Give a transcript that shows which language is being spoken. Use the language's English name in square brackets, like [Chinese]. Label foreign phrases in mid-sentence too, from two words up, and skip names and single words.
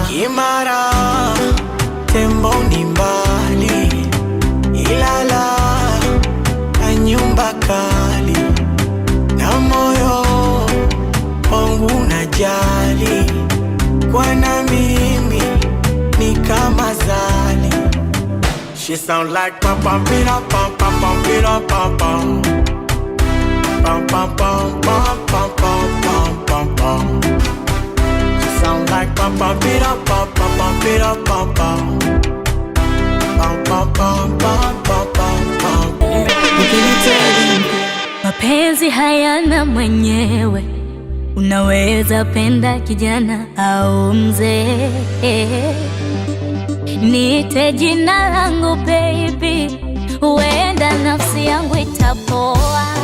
[Swahili] Kimara tembo ni mbali. Ilala na nyumba kali. Na moyo wangu najali. Kwa na mimi ni kama zali. [English] She sound like pam pam pira pam pam pam pira pam pam pam pam pam pam pam pam pam pam. She sound like pam pam pira pam pam pam pira pam pam pam pam pam pam pam pam. [Swahili] Mapenzi hayana mwenyewe, unaweza penda kijana au mzee. Niite jina langu baby, huenda nafsi yangu itapoa.